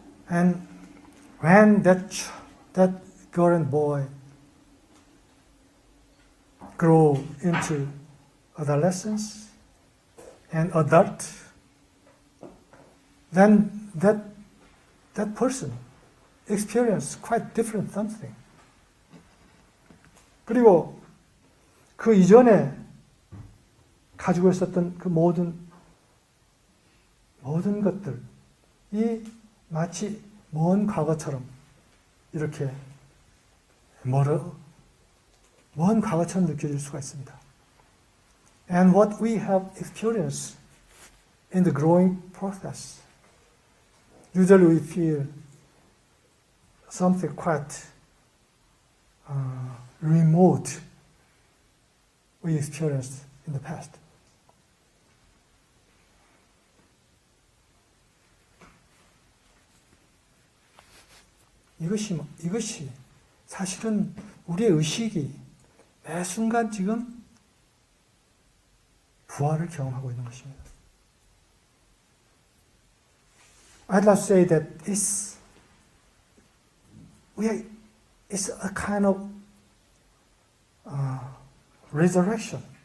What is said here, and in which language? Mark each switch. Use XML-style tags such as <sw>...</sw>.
<en>And when that girl and boy grow into adolescence and adult, then that person experience quite different something.</en> <ko>그리고 그 이전에 가지고 있었던 그 모든 것들이 마치 먼 과거처럼 이렇게 먼 과거처럼 느껴질 수가 있습니다.</ko> <en>And what we have experienced in the growing process, usually we feel something quite remote we experienced in the past.</en> <ko>이것이 사실은 우리의 의식이 매 순간 지금 부활을 경험하고 있는 것입니다.</ko> <en>I'd like to say that it's a kind of resurrection.</en>